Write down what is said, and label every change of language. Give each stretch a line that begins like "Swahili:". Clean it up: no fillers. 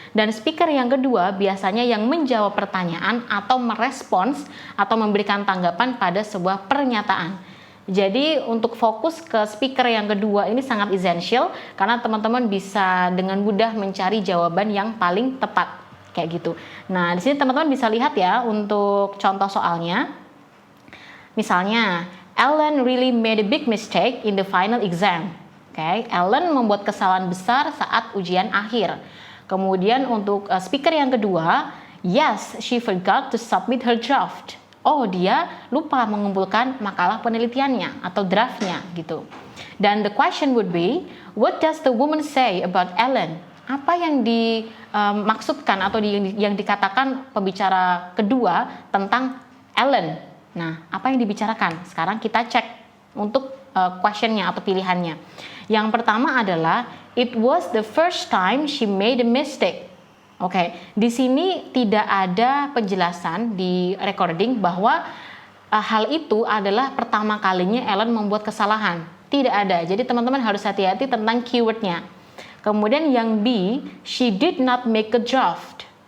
Indonesian: Dan speaker yang kedua biasanya yang menjawab pertanyaan atau merespons atau memberikan tanggapan pada sebuah pernyataan. Jadi untuk fokus ke speaker yang kedua ini sangat essential karena teman-teman bisa dengan mudah mencari jawaban yang paling tepat kayak gitu. Nah, di sini teman-teman bisa lihat ya untuk contoh soalnya. Misalnya,
English: Ellen really made a big mistake in the final exam.
Indonesian: Okay, Ellen membuat kesalahan besar saat ujian akhir. Kemudian untuk speaker yang kedua,
English: yes, she forgot to submit her draft.
Indonesian: Oh, dia lupa mengumpulkan makalah penelitiannya atau draftnya gitu. Dan
English: the question would be, what does the woman say about Ellen?
Indonesian: Apa yang dimaksudkan atau yang dikatakan pembicara kedua tentang Ellen? Nah, apa yang dibicarakan? Sekarang kita cek untuk questionnya atau pilihannya. Yang pertama adalah,
English: it was the first time she made a mistake.
Indonesian: Oke, di sini tidak ada penjelasan di recording bahwa hal itu adalah pertama kalinya Ellen membuat kesalahan. Tidak ada, jadi teman-teman harus hati-hati tentang keywordnya. Kemudian yang B,
English: she did not make a draft.